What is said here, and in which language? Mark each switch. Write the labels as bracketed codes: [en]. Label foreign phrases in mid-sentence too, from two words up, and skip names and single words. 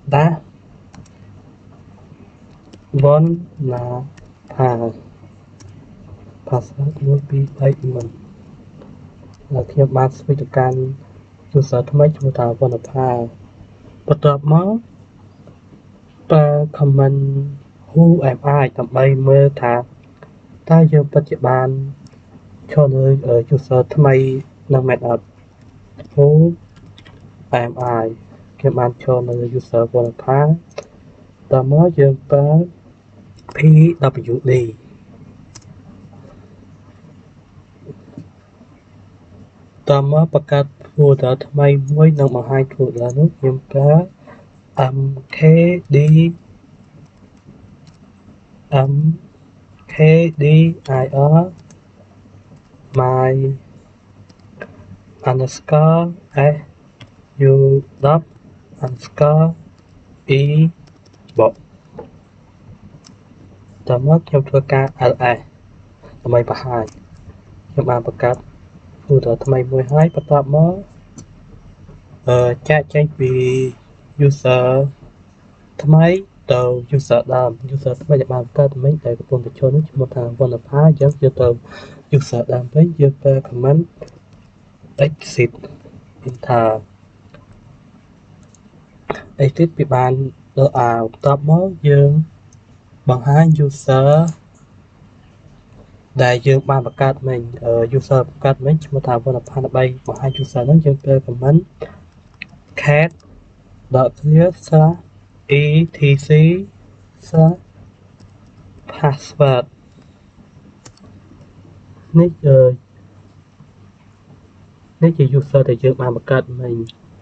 [km] Wanapa password 1234ហើយខ្ញុំបាន switch ទៅកាន់ user ថ្មីឈ្មោះថា Wanapa បន្ទាប់មកប្រើ command [en] who am I [km] ដើម្បីមើលថាតើយើងពិតជាបានឈរលើ user ថ្មីនឹងមែនអត់ [en] who am I [km] ខ្ញុំបានឈរនៅ user Wanapa តមកយើងប្រើ pwd តមកបង្កើត folder ថ្មីមួយនឹងបង្ហាញ folder នោះខ្ញុំប្រើ [en] mkdir my underscore su underscore e box [km] តមកខ្ញុំធ្វើការ ls ដើម្បីបង្ហាញខ្ញុំបានបង្កើត folder ថ្មីមួយហើយបន្ទាប់មកចាកចេញពី user ថ្មីទៅ user ដើម user ថ្មីដែលបានបង្កើតមិញដែលកំពុងតែចូលនោះឈ្មោះថា Wanapa អញ្ចឹងយកទៅ user ដើមវិញយើងប្រើ [en] command exit enter [km] exit ពីបានលើបន្ទាប់មកយើងបង្ហាញ user ដែលយើងបានបង្កើតមិញ user បង្កើតមិញឈ្មោះថា Wanapa ដើម្បីបង្ហាញ user ហ្នឹងយើងប្រើ [en] command cat.clear/etc/password [km] នេះជា user ដែលយើងបានបង្កើតមិញ